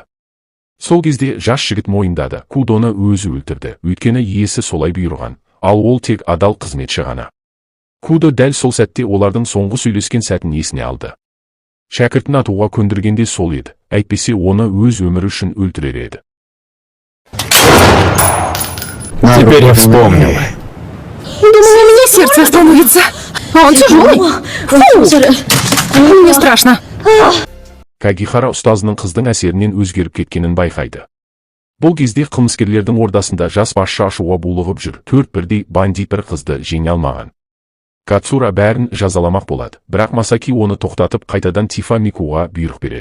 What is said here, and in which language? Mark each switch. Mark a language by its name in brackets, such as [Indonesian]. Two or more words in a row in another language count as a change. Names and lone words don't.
[Kazakh] Сол кезде жас жігіт мойындады, Кудоны өзі өлтірді, өйткені иесі солай бұйырған, ал ол тек адал қызметші ғана. Кудо дәл сол сәтте олардың соңғы сөйлескен сәтін есіне алды. Шәкіртін атуға көндіргенде сол еді, әйтпесе оны өз өмірі үшін өлтірер еді. [Russian] Теперь я вспомнил. Думаю, у меня сердце остановится. А он тяжелый. Фу! Мне страшно. [Kazakh] Кагихара ұстазының қыздың әсерінен өзгеріп кеткенін байқайды. Бұл кезде қылмыскерлердің ордасында жас басшы ашуға булығып жүр. 4 бірдей бандит бір қызды жеңе алмаған. Кацура бәрін жазаламақ болады, бірақ Масаки оны тоқтатып қайтадан Тифа Микуға бұйрық береді.